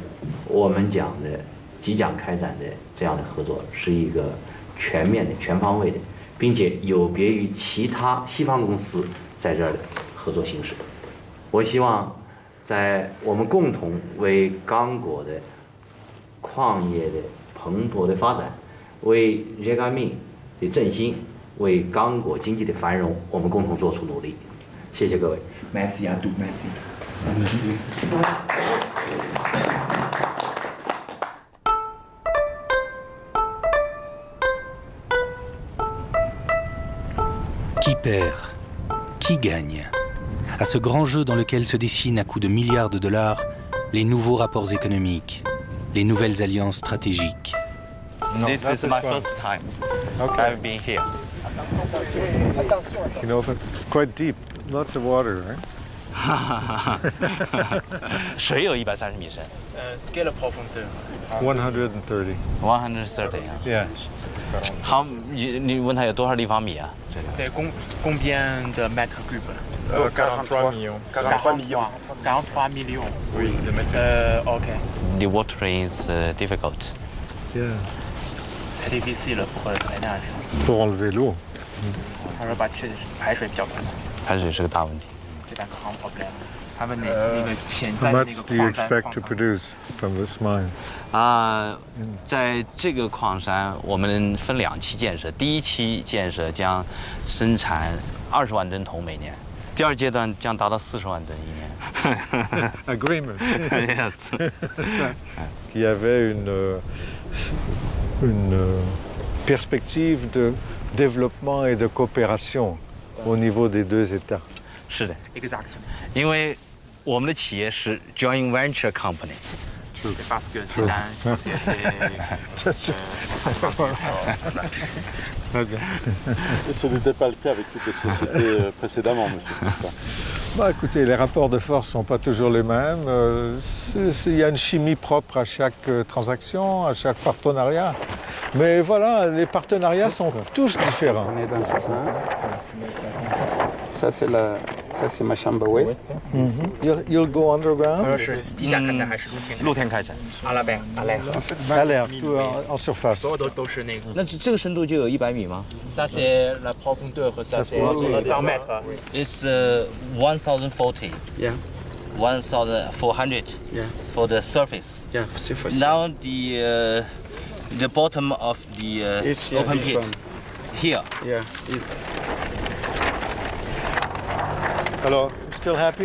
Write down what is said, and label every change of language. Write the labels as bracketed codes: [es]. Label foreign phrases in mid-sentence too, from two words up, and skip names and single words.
[zh] 我们讲的即将开展的这样的合作是一个全面的、全方位的，并且有别于其他西方公司在这儿的合作形式。我希望在我们共同为刚果的矿业的蓬勃的发展，为GECAMIN的振兴，为刚果经济的繁荣，我们共同做出努力。谢谢各位。 [fr] Merci à tous, merci. Qui perd? Qui gagne? À ce grand jeu dans lequel se dessinent à coups de milliards de dollars les nouveaux rapports économiques, les nouvelles alliances stratégiques. [en] This is my first time. I've been here. You know, it's quite deep. Lots of water, right? [zh] 水有130米深。 [fr] Quelle profondeur? 130. 130. [en] Yeah. [zh] 好，你问他有多少立方米啊？ [fr] C'est combien de mètres cubes? 43 millions. 43 millions. 43 millions. Oui, de mètres cubes. OK. [en] The water is difficult. Yeah. [fr] Très difficile pour drainage. Pour enlever l'eau. [zh] 他说排水比较困难。排水是个大问题。 [fr] 这单 grand problème. [zh] 他们那个潜在 [en] How [zh] 的那 [en] much [zh] 个 [en] do you [zh] 矿山 [en] expect to produce from this mine? [zh] 在这个矿山，我们分2期建设。第1期建设将生产20万吨铜每年，第2阶段将达到40万吨一年。 [en] Agreement. Yes. [fr] Il y avait une perspective de développement et de coopération au niveau des 2 États. [zh] 是的。 [fr] Exactement. [zh] 因为我们的企业是 [en] joint venture company. [fr] Parce que c'est la société. Et ce n'était pas le cas avec toutes les sociétés précédemment, monsieur. Bah, écoutez, les rapports de force ne sont pas toujours les mêmes. Il y a une chimie propre à chaque transaction, à chaque partenariat. Mais voilà, les partenariats sont tous différents. Ça, c'est ma chambre ouest. [en] You'll go underground? [zh] 是地下开采还是露天开采？ [fr] à la mer, à l'air. À l'air, tout en surface. [zh] 所有都是那个。那这个深度就有100米吗？ [fr] Ça c'est la profondeur, ça c'est 100 mètres. [en] It's 1040. Yeah. 1400. Yeah. For the surface. Yeah, surface. Now the bottom of the It's open big pit. one. Here. Yeah. Hello, still happy?